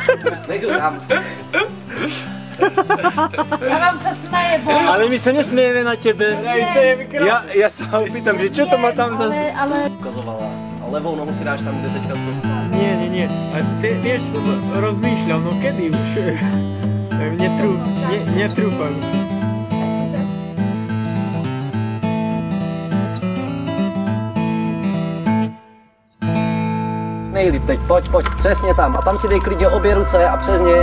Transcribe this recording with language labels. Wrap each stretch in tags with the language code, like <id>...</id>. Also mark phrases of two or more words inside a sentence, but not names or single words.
<sk>A vám sa smeje, bo... Ale my sa nesmiejeme na tebe. Ja sa opýtam, že čo to má tam zase... Ukazovala.</sk> <cs>A levou nohu si dáš tam, kde teďka stojí.</cs> <sk>Nie. A vieš, som rozmýšľal, no kedy už? Netrúfam si.</sk> <cs>Nejlíp teď, pojď, přesně tam. A tam si dej klidně obě ruce a přes ně.</cs>